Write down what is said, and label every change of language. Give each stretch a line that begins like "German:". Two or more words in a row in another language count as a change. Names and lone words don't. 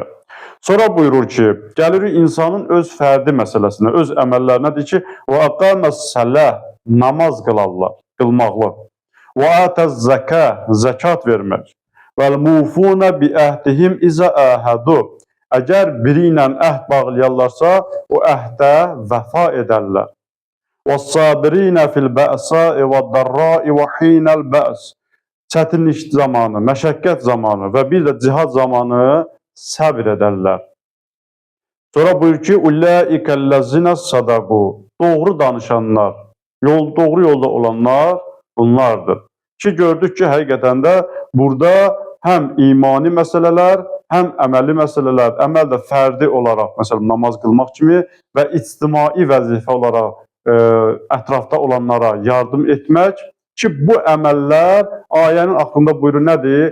Azerbaijani: Sonra buyurur ki, gəlirik insanın öz fərdi məsələsinə, öz əməllərinə deyir ki, və
Arabic: أقام الصلاة,
Azerbaijani: namaz qılarlar, qılmaqlı. Və
Arabic: آتى الزكاة,
Azerbaijani: zəkat vermək.
Arabic: والموفون بعهدهم إذا عاهدوا.
Azerbaijani: Əgər biri ilə əhd bağlayarlarsa, o əhdə vəfa edərlər.
Arabic: وَالصَّابِرِينَ فِي الْبَأْسَاءِ وَالضَّرَّاءِ وَحِينَ الْبَأْسِ.
Azerbaijani: Çətinlik zamanı, məşəqqət zamanı və bir də cihad zamanı səbr edərlər. Sonra buyur ki,
Arabic: "أولئك الذين صدقوا."
Azerbaijani: Doğru danışanlar, doğru yolda olanlar bunlardır. Ki gördük ki, həqiqətən də burada həm imani məsələlər, həm əməli məsələlər, əməl də fərdi olaraq, məsələn, namaz qılmaq kimi və ictimai vəzifə olaraq ətrafda olanlara yardım etmək ki, bu əməllər ayənin axırında buyurur nədir?